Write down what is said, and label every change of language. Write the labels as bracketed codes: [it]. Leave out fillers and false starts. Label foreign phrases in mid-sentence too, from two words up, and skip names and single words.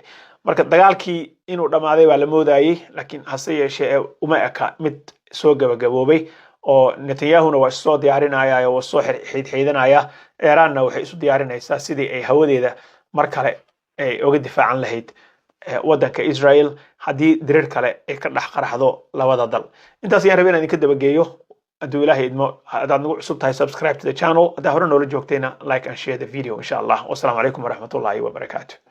[so] marka dagaalkii inuu dhamaaday waa la moodayay, laakiin hase yeeshee uma eka mid soo gabagaboobay oo Netanyahuna waa soo diyaarinaya oo soo xidhiidhanaya. Iranna waxay isu diyaarinaysaa sidii ay hawadeeda mar kale ay uga difaacan lahayd wadanka Israel haddii dirir kale ay ka dhex qaraxdo labada dal. intaas ayaan rabay inaan idinka dabageeyo. hadduu Ilaahay idmo haddaad nagu cusub tahay [en] subscribe to the channel, [so] haddaa hore noola joogtayna [en] like and share the video [ar] إن شاء الله. والسلام عليكم ورحمة الله وبركاته.